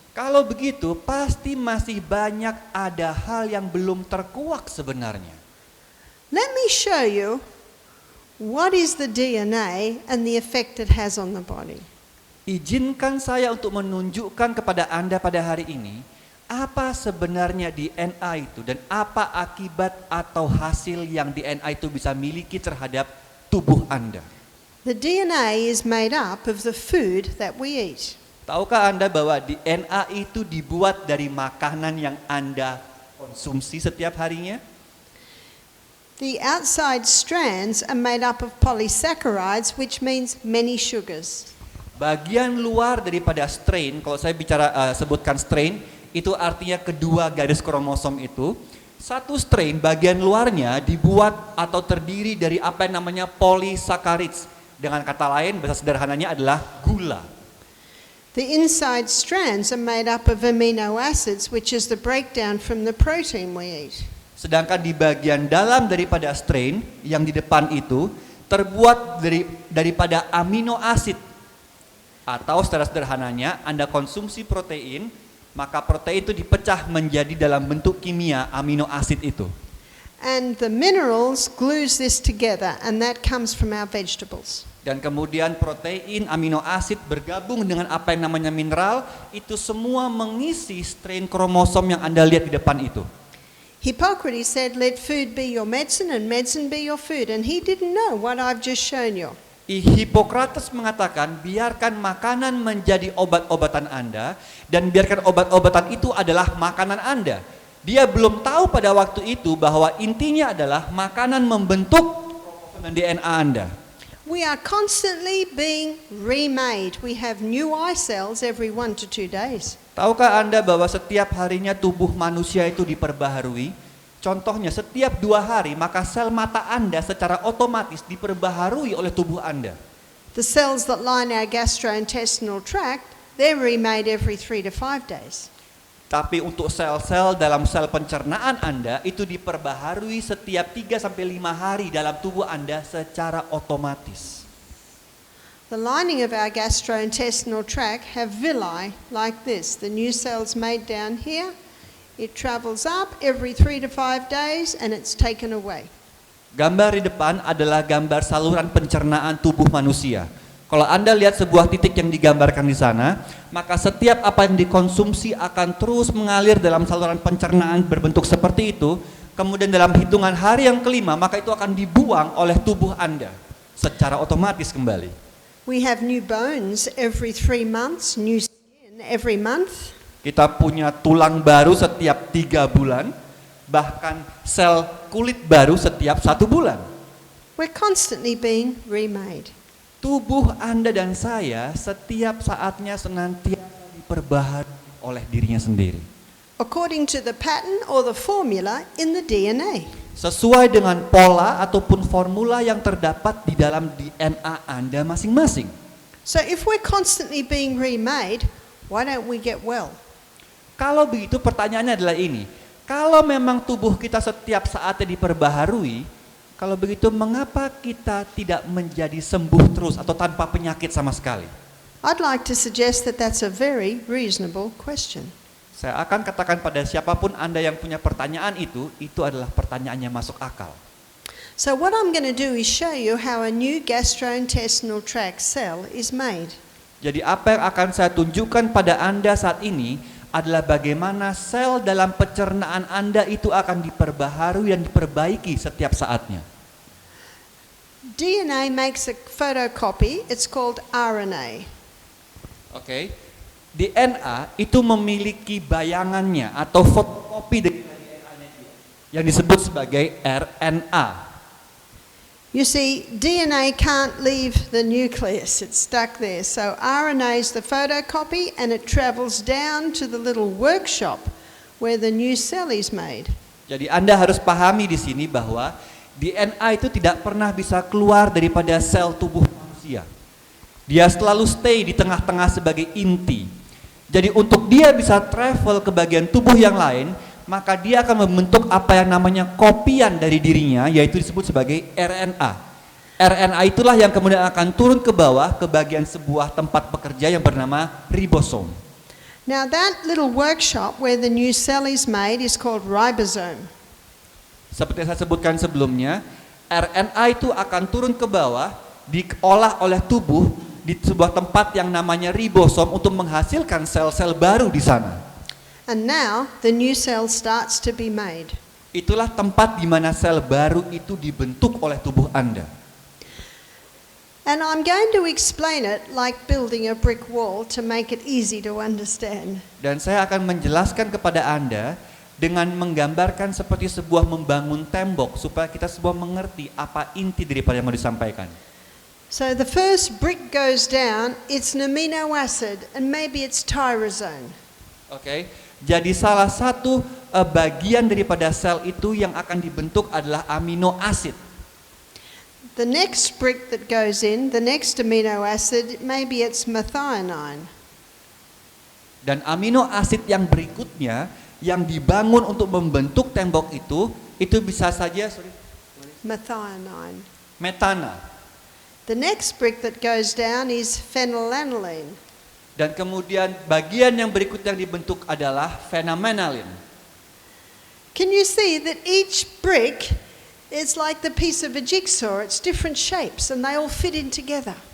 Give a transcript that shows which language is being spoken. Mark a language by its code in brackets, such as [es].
[id] Kalau begitu, pasti masih banyak ada hal yang belum terkuak sebenarnya. [en] Let me show you what is the DNA and the effect it has on the body. [id] Izinkan saya untuk menunjukkan kepada Anda pada hari ini, apa sebenarnya DNA itu dan apa akibat atau hasil yang DNA itu bisa miliki terhadap tubuh Anda. [en] The DNA is made up of the food that we eat. [id] Tahukah Anda bahwa DNA itu dibuat dari makanan yang Anda konsumsi setiap harinya? [en] The outside strands are made up of polysaccharides, which means many sugars. [id] Bagian luar daripada strain, kalau saya sebutkan strain, itu artinya kedua garis kromosom itu. Satu strain bagian luarnya dibuat atau terdiri dari apa yang namanya polysaccharides. Dengan kata lain, bahasa sederhananya adalah gula. [en] The inside strands are made up of amino acids, which is the breakdown from the protein we eat. [id] Sedangkan di bagian dalam daripada strain yang di depan itu terbuat daripada amino asid. Atau secara sederhananya, Anda konsumsi protein, maka protein itu dipecah menjadi dalam bentuk kimia amino asid itu. [en] And the minerals glues this together, and that comes from our vegetables. [id] Dan kemudian protein, amino asid bergabung dengan apa yang namanya mineral, itu semua mengisi strain kromosom yang Anda lihat di depan itu. [en] Hippocrates said, let food be your medicine and medicine be your food. And he didn't know what I've just shown you. [id] Hippocrates mengatakan, biarkan makanan menjadi obat-obatan Anda, dan biarkan obat-obatan itu adalah makanan Anda. Dia belum tahu pada waktu itu bahwa intinya adalah makanan membentuk kromosom dan DNA Anda. [en] We are constantly being remade. We have new eye cells every 1 to 2 days. [id] Tahukah Anda bahwa setiap harinya tubuh manusia itu diperbaharui? Contohnya setiap 2 hari maka sel mata Anda secara otomatis diperbaharui oleh tubuh Anda. [en] The cells that line our gastrointestinal tract, they're remade every 3 to 5 days. [id] Tapi untuk sel-sel dalam sel pencernaan Anda itu diperbaharui setiap 3 sampai 5 hari dalam tubuh Anda secara otomatis. [en] The lining of our gastrointestinal tract have villi like this. The new cells made down here. It travels up every 3 to 5 days and it's taken away. [id] Gambar di depan adalah gambar saluran pencernaan tubuh manusia. Kalau Anda lihat sebuah titik yang digambarkan di sana, maka setiap apa yang dikonsumsi akan terus mengalir dalam saluran pencernaan berbentuk seperti itu. Kemudian dalam hitungan hari yang kelima, maka itu akan dibuang oleh tubuh Anda secara otomatis kembali. [en] We have new bones every 3 months, new skin every month. [id] Kita punya tulang baru setiap 3 bulan, bahkan sel kulit baru setiap 1 bulan. [en] We're constantly being remade. [id] Tubuh Anda dan saya setiap saatnya senantiasa diperbaharui oleh dirinya sendiri. [en] According to the pattern or the formula in the DNA. [id] Sesuai dengan pola ataupun formula yang terdapat di dalam DNA Anda masing-masing. [en] So if we're constantly being remade, why don't we get well? [id] Kalau begitu pertanyaannya adalah ini. Kalau memang tubuh kita setiap saatnya diperbaharui, kalau begitu mengapa kita tidak menjadi sembuh terus atau tanpa penyakit sama sekali? [en] I'd like to suggest that that's a very reasonable question. [id] Saya akan katakan pada siapapun Anda yang punya pertanyaan itu adalah pertanyaan yang masuk akal. [en] So what I'm going to do is show you how a new gastrointestinal tract cell is made. [id] Jadi apa yang akan saya tunjukkan pada Anda saat ini adalah bagaimana sel dalam pencernaan Anda itu akan diperbaharui dan diperbaiki setiap saatnya. [en] DNA makes a photocopy, it's called RNA. Oke. [id] DNA itu memiliki bayangannya atau fotokopi dari DNA yang disebut sebagai RNA. [en] You see, DNA can't leave the nucleus, it's stuck there. So RNA is the photocopy and it travels down to the little workshop where the new cell is made. [id] Jadi Anda harus pahami di sini bahwa DNA itu tidak pernah bisa keluar daripada sel tubuh manusia. Dia selalu stay di tengah-tengah sebagai inti. Jadi untuk dia bisa travel ke bagian tubuh yang lain, maka dia akan membentuk apa yang namanya kopian dari dirinya, yaitu disebut sebagai RNA. RNA itulah yang kemudian akan turun ke bawah ke bagian sebuah tempat bekerja yang bernama ribosom. [en] Now that little workshop where the new cell is made is called ribosome. [id] Seperti yang saya sebutkan sebelumnya, RNA itu akan turun ke bawah, diolah oleh tubuh di sebuah tempat yang namanya ribosom untuk menghasilkan sel-sel baru di sana. [en] And now the new cell starts to be made. [id] Itulah tempat di mana sel baru itu dibentuk oleh tubuh Anda. [en] And I'm going to explain it like building a brick wall to make it easy to understand. [id] Dan saya akan menjelaskan kepada Anda dengan menggambarkan seperti sebuah membangun tembok supaya kita semua mengerti apa inti daripada yang mau disampaikan. [en] So the first brick goes down, it's an amino acid and maybe it's tyrosine. Oke. [id] Jadi salah satu bagian daripada sel itu yang akan dibentuk adalah amino acid. [en] The next brick that goes in, the next amino acid, maybe it's methionine. [id] Dan amino acid yang berikutnya yang dibangun untuk membentuk tembok itu bisa saja [en] Methionine. [id] metana. [en] The next brick that goes down is phenylalanine. [id] Dan kemudian bagian yang berikut yang dibentuk adalah phenamenalin. [en] Can you see that each brick is like the piece of a jigsaw? It's different shapes and they all fit in together.